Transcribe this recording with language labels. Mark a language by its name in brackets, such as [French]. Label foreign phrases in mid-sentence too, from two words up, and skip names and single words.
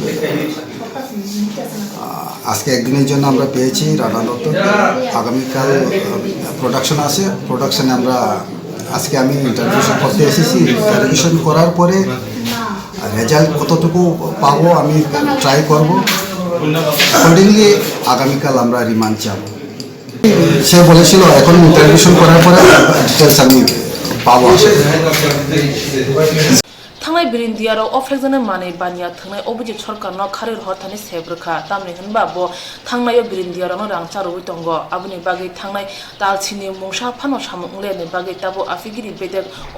[Bangla] আজকে একদিনের জন্য আমরা পেয়েছি রানা দত্ত আগামীকাল প্রোডাকশন আছে প্রোডাকশনে আমরা আজকে আমি ইন্টারভিউশন করতে এসেছি ইন্টারভিউশন করার পরে রেজাল্ট কতটুকু পাবো আমি ট্রাই করব অ্যাকর্ডিংলি আগামীকাল আমরা রিমান্ড চাব সে বলেছিল এখন ইন্টারভিউশন করার পরে ডিটেলস আমি পাবো [Kok Borok] Thangai birindiaro ofekjane mani bania thangai obiji sarkar no kharir horthani sebrkha tamni hinba bo thangnayo birindiaro no rang charui tongo abuni bagi thangnai talchini mungsa phano samungle ni bagi tabo afigiri bedek o